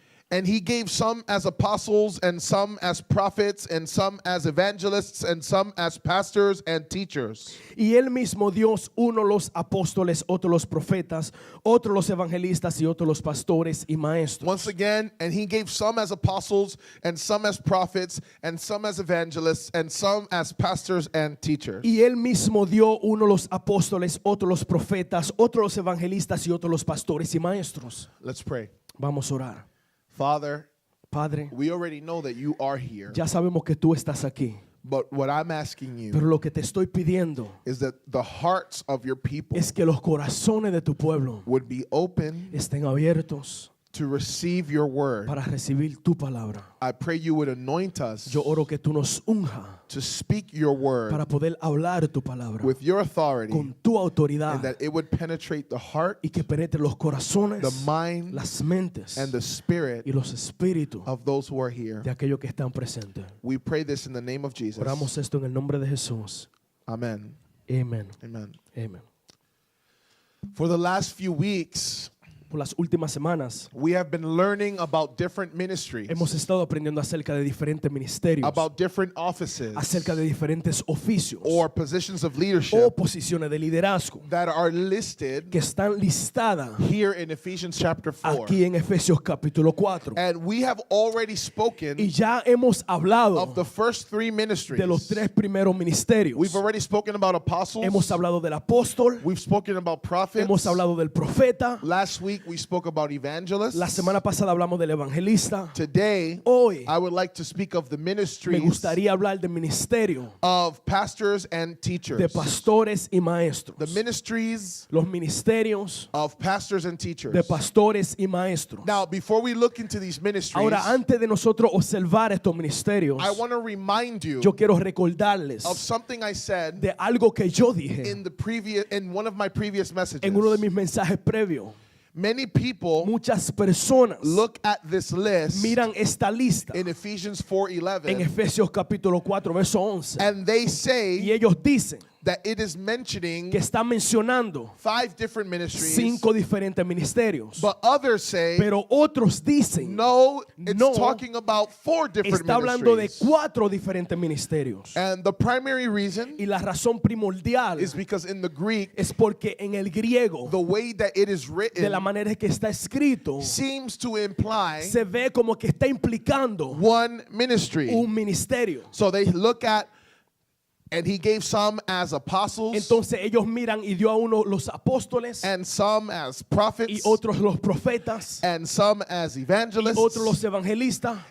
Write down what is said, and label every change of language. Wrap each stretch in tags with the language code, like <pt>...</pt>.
<en>and He gave some as apostles, and some as prophets, and some as evangelists, and some as pastors and teachers.</en> <es>y él mismo Dios, uno los apóstoles, otros los profetas, otros los evangelistas y otros los pastores y maestros.</es> <en>Once again, and He gave some as apostles, and some as prophets, and some as evangelists, and some as pastors and teachers.</en> <es>Y él mismo dio uno los apóstoles, otros los profetas, otros los evangelistas y otros los pastores y maestros.</es> <en>Let's pray.</en> <es>Vamos a orar.</es> <en>Father,</en> <es>Padre,</es> <en>we already know that you are here,</en> <es>ya sabemos que tú estás aquí,</es> <en>but what I'm asking</en> <es>pero</es> <en>you</en> <es>lo que te estoy pidiendo</es> <en>is that the hearts of your people</en> <es>es que los corazones de tu pueblo</es> <en>would be open</en> <es>estén abiertos</es> <en>to receive your word.</en> <es>para recibir tu palabra.</es> <en>I pray you would anoint us</en> <es>Yo oro que tú nos unja</es> <en>to speak your word</en> <es>para poder hablar tu palabra</es> <en>with your authority,</en> <es>con tu autoridad</es> <en>and that it would penetrate the heart,</en> <es>y que penetre los corazones,</es> <en>the mind,</en> <es>las mentes</es> <en>and the spirit</en> <es>y los espíritus</es> <en>of those who are here.</en> <es>de aquellos que están presentes.</es> <en>We pray this in the name of Jesus.</en> <es>Oramos esto en el nombre de Jesús.</es> <en>Amen.</en> <es>Amén.</es> <en>Amen.</en> <es>Amén.</es> <en>For the last few weeks,</en> <es>Por las últimas semanas</es> <en>we have been learning about different ministries,</en> <es>hemos estado aprendiendo acerca de diferentes ministerios,</es> <en>about different offices</en> <es>acerca de diferentes oficios</es> <en>or positions of</en> <es>o</es> <en>leadership</en> <es>posiciones de liderazgo</es> <en>that are listed</en> <es>que están listadas</es> <en>here in Ephesians chapter 4.</en> <es>aquí en Efesios capítulo 4.</es> <en>And we have already spoken</en> <es>Y ya hemos hablado</es> <en>of the first three ministries.</en> <es>de los tres primeros ministerios.</es> <en>We've already spoken about apostles.</en> <es>Hemos hablado del apóstol,</es> <en>We've spoken about prophets.</en> <es>hemos hablado del profeta.</es> <en>Last week we spoke about evangelists.</en> <es>La semana pasada hablamos del evangelista.</es> <en>Today</en> <es>Hoy</es> <en>I would like to speak of the</en> <es>me</es> <en>ministries</en> <es>gustaría hablar del ministerio</es> <en>of pastors and teachers.</en> <es>de pastores y maestros.</es> <en>The ministries</en> <es>Los ministerios</es> <en>of pastors and teachers.</en> <es>de pastores y maestros.</es> <en>Now, before we look into these ministries,</en> <es>Ahora, antes de nosotros observar estos ministerios,</es> <en>I want to remind you</en> <es>yo quiero recordarles</es> <en>of something I said</en> <es>de algo que yo dije</es> <en>in one of my previous messages.</en> <es>en uno de mis mensajes previos.</es> <en>Many people</en> <es>Muchas personas</es> <en>look at this list</en> <es>miran esta lista</es> <en>in Ephesians</en> <es>en</es> <en>4:11</en> <es>Efesios capítulo 4, verso 11.</es> <en>and they</en> <es>Y</es> <en>say</en> <es>ellos dicen</es> <en>that it is mentioning</en> <es>que está mencionando</es> <en>5 different ministries,</en> <es>5 diferentes ministerios.</es> <en>but others say,</en> <es>Pero otros dicen,</es> <en>no, it's</en> <es>no,</es> <en>talking about 4 different</en> <es>está hablando de</es> <en>ministries.</en> <es>4 diferentes ministerios.</es> <en>And the primary reason</en> <es>Y la razón primordial</es> <en>is because in the Greek,</en> <es>es porque en el griego,</es> <en>the way that it is</en> <es>de</es> <en>written</en> <es>la manera que está escrito,</es> <en>seems to imply</en> <es>se ve como que está implicando</es> <en>one ministry.</en> <es>un ministerio.</es> <en>So they look at, and he gave some as apostles,</en> <es>Entonces ellos miran y dio a uno los apóstoles</es> <en>and some as</en> <es>y</es> <en>prophets,</en> <es>otros los profetas</es> <en>and some as</en> <es>y</es> <en>evangelists,</en> <es>otros los evangelistas</es>